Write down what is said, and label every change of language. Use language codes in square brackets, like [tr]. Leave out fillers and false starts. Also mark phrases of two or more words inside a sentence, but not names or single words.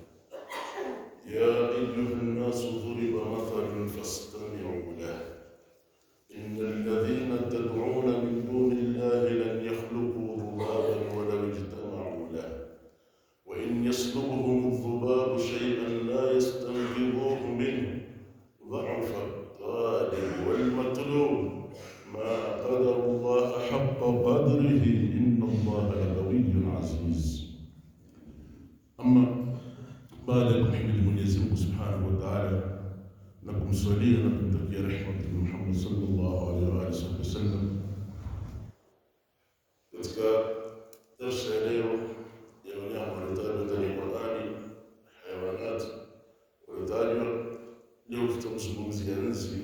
[ar] يا أيها الناس ضرب مثل فاستمعوا له، إن الذين تدعون من دون الله لن يخلقوا ذبابا ولو اجتمعوا له، وإن يسلبهم الذباب شيئا لا يستنقذوه منه، ضعف الطالب والمطلوب، ما قدر الله حق قدره، إن الله لقوي عزيز. [sw] أما baada ya kumhimidi Mwenyezi Mungu [ar] سبحانه وتعالى [sw] na kumswalia na kumtakia rehema Mtume Muhammad [ar] صلى الله عليه وسلم, [sw] katika darsa ya leo ya wanyama waliotajwa ndani ya Qur'ani, hayawanat waliotajwa, leo tutamzungumzia nzi.